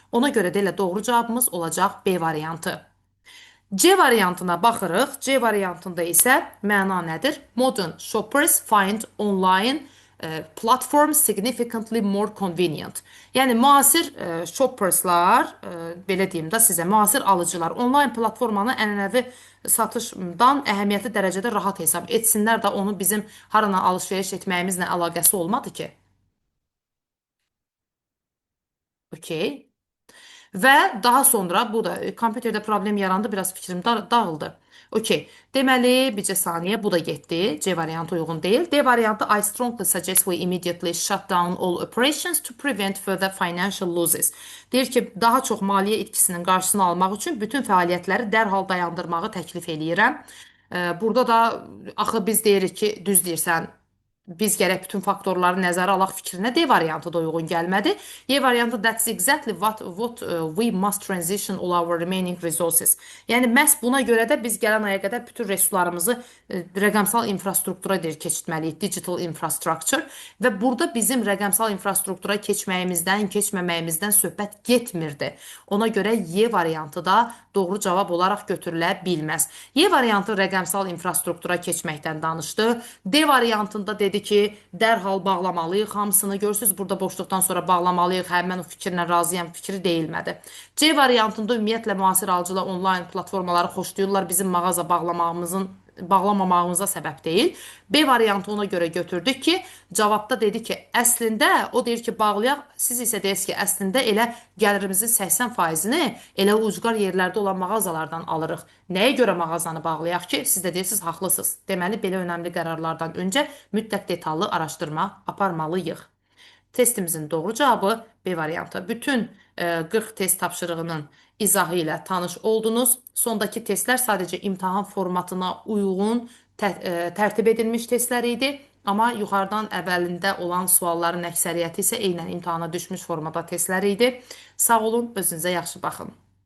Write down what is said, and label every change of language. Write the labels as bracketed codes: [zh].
[az] Ona görə də elə doğru cavabımız olacaq B variantı. C variantına baxırıq. C variantında isə məna nədir? [en] Modern shoppers find online platform significantly more convenient. [az] Yəni, müasir shopperslar, belə deyim də sizə, müasir alıcılar onlayn platformanı ənənəvi satışdan əhəmiyyətli dərəcədə rahat hesab etsinlər də onu bizim harana alış-veriş etməyimizlə əlaqəsi olmadı ki. Okey. Və daha sonra, bu da kompüterdə problem yarandı, biraz fikrim dağıldı. Okey. Deməli, bircə saniyə, bu da getdi. C variantı uyğun deyil. D variantı, [en] I strongly suggest we immediately shut down all operations to prevent further financial losses. [az] Deyir ki, daha çox maliyyə itkisinin qarşısını almaq üçün bütün fəaliyyətləri dərhal dayandırmağı təklif eləyirəm. Burada da, axı biz deyirik ki, düz deyirsən, biz gərək bütün faktorları nəzərə alaq fikrinə D variantı da uyğun gəlmədi. E variantı, [en] that's exactly what we must transition all our remaining resources. [az] Yəni, məhz buna görə də biz gələn aya qədər bütün resurslarımızı rəqəmsal infrastruktura keçirtməliyik, [en] digital infrastructure. [az] Və burada bizim rəqəmsal infrastruktura keçməməyimizdən söhbət getmirdi. Ona görə E variantı da doğru cavab olaraq götürülə bilməz. E variantı rəqəmsal infrastruktura keçməkdən danışdı. D variantında dedi ki, dərhal bağlamalıyıq hamısını. Görürsünüz, burada boşluqdan sonra bağlamalıyıq. Hə, mən o fikirlə razıyam, fikri deyilmədi. C variantında ümumiyyətlə müasir alıcılar onlayn platformaları xoşlayırlar. Bizim mağaza bağlamamağımıza səbəb deyil. B variantı ona görə götürdük ki, cavabda dedi ki, əslində, o deyir ki, bağlayaq, siz isə deyirsiniz ki, əslində elə gəlirimizin 80%-ni elə ucqar yerlərdə olan mağazalardan alırıq. Nəyə görə mağazanı bağlayaq ki, siz də deyirsiniz, haqlısınız. Deməli, belə önəmli qərarlardan öncə mütləq detallı araşdırma aparmalıyıq. Testimizin doğru cavabı B variantı. Bütün 40 test tapşırığının izahı ilə tanış oldunuz. Sondakı testlər sadəcə imtahan formatına uyğun tərtib edilmiş testlər idi. Amma yuxarıdan əvvəlində olan sualların əksəriyyəti isə eynən imtahana düşmüş formada testlər idi. Sağ olun, özünüzə yaxşı baxın.